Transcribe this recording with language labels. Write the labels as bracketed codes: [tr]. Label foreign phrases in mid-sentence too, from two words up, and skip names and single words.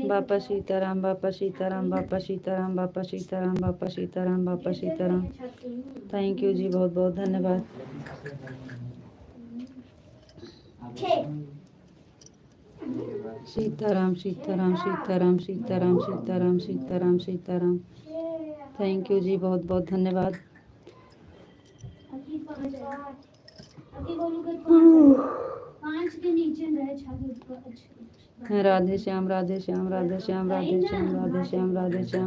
[hi] बापा सीताराम, बापा सीताराम, बापा सीताराम, बापा सीताराम, बापा सीताराम, बापा सीताराम। [en] thank you [hi] जी, बहुत बहुत धन्यवाद। सीताराम, सीताराम, सीताराम, सीताराम, सीताराम, सीताराम, सीताराम। [en] thank you [hi] जी, बहुत बहुत धन्यवाद। राधे श्याम, राधे श्याम, राधे श्याम, राधे श्याम, राधे श्याम, राधे श्याम।